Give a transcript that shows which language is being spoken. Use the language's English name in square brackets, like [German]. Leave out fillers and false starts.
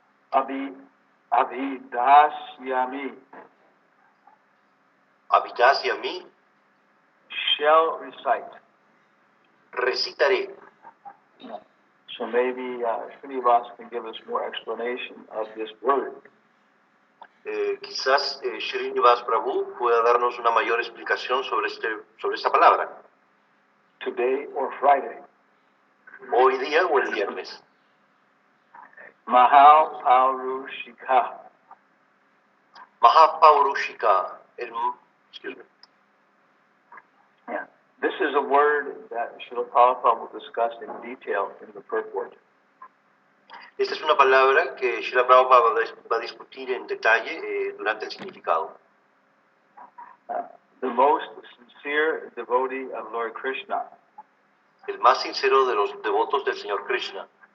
[Sanskrit] Abhidasyami. Habitas y a mí [English] Shall recite. [Spanish] recitaré. [English] So maybe Srinivas can give us more explanation of this word. [Spanish] Quizás Srinivas Prabhu pueda darnos una mayor explicación sobre esta palabra. [English] Today or Friday. [Spanish] Hoy día o el viernes. [Sanskrit] Mahaparushika. Mahapaurushika. [English] Excuse me. Yeah. This is a word that Srila Prabhupada will discuss in detail in the purport. [Spanish] Esta es una palabra que Srila Prabhupada va a discutir en detalle durante el significado. [English] The most sincere devotee of Lord Krishna, [Spanish] El más sincero de los devotos del Señor Krishna,